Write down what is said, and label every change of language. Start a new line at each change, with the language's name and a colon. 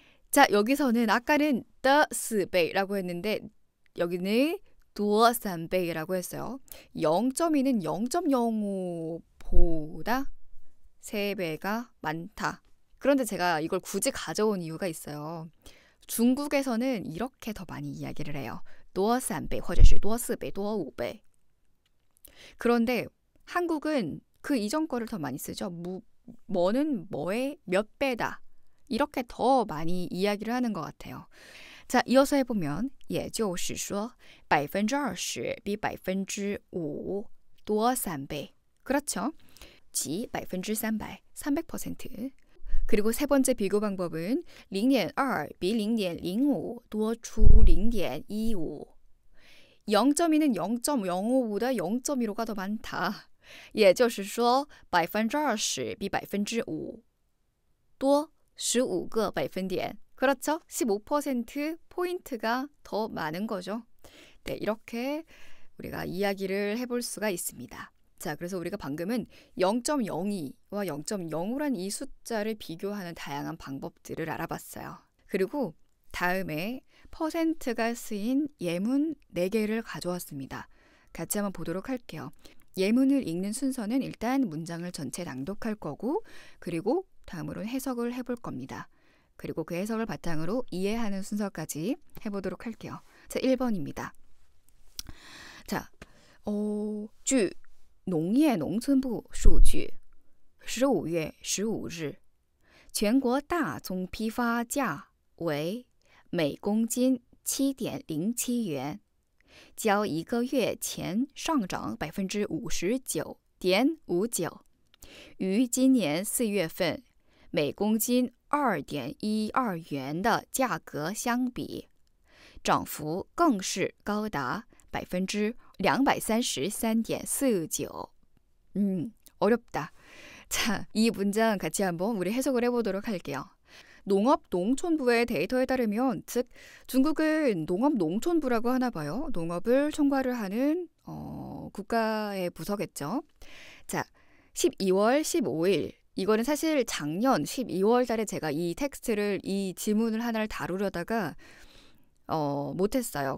Korean: 자, 여기서는 아까는 the 4倍라고 했는데 여기는 多 3倍라고 했어요. 0.2는 0.05보다 3배가 많다. 그런데 제가 이걸 굳이 가져온 이유가 있어요. 중국에서는 이렇게 더 많이 이야기를 해요.
Chinese: 多 3倍或者是多 4倍, 多 5倍.
Korean: 그런데 한국은 그 이전 거를 더 많이 쓰죠. 뭐는 뭐의 몇 배다. 이렇게 더 많이 이야기를 하는 것 같아요. 자, 이어서 해보면
Chinese: 也就是说 20% 比5%多3倍.
Korean: 그렇죠. 지 300, 300%. 그리고 세 번째 비교 방법은
Chinese: 0.2比0.05多出0.15.
Korean: 0.2는 0.05보다 0.15가 더 많다.
Chinese: 也就是说 20% 比5%多15个百分点.
Korean: 그렇죠? 15%포인트가 더 많은 거죠. 네, 이렇게 우리가 이야기를 해볼 수가 있습니다. 자, 그래서 우리가 방금은 0.02와 0.05란 이 숫자를 비교하는 다양한 방법들을 알아봤어요. 그리고 다음에 퍼센트가 쓰인 예문 4개를 가져왔습니다. 같이 한번 보도록 할게요. 예문을 읽는 순서는 일단 문장을 전체 낭독할 거고, 그리고 다음으로는 해석을 해볼 겁니다. 그리고 그 해석을 바탕으로 이해하는 순서까지 해보도록 할게요. 자, 1번입니다.
Chinese: 자, 据农业农村部数据15月15日全国大宗批发价为每公斤 7.07 元，较1个月前上涨 59.59%， 与今年4月份每公斤 2.12 元的价格相比，涨幅更是高达 233.49.
Korean: 어렵다. 자, 이 문장 같이 한번 우리 해석을 해보도록 할게요. 농업농촌부의 데이터에 따르면, 즉 중국은 농업농촌부라고 하나 봐요. 농업을 총괄을 하는 국가의 부서겠죠. 자, 12월 15일. 이거는 사실 작년 12월 달에 제가 이 텍스트를, 이 지문을 하나를 다루려다가 못했어요.